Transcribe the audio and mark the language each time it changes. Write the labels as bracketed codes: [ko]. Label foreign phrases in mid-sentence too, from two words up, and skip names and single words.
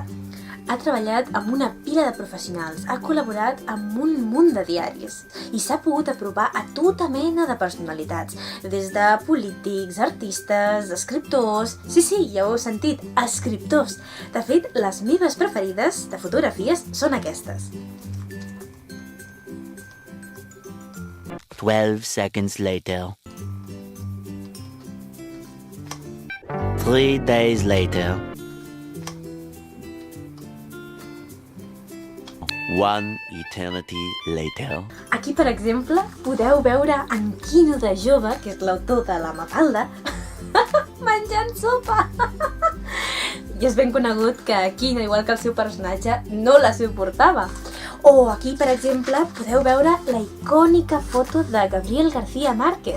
[ca] Ha treballat amb una pila de professionals, ha col·laborat amb un munt de diaris i s'ha pogut apropar a tota mena de personalitats, des de polítics, artistes, escriptors... Sí, ja ho heu sentit, escriptors! De fet, les meves preferides de fotografies són aquestes. [en] 12 seconds later. 3 days later. 1 eternity later. [ca] Aquí, per exemple, podeu veure en Quino de jove, que és l'autor de la Mafalda, menjant sopa. I és ben conegut que Quino, igual que el seu personatge, no la suportava. O aquí, per exemple, podeu veure la icònica foto de Gabriel García Márquez.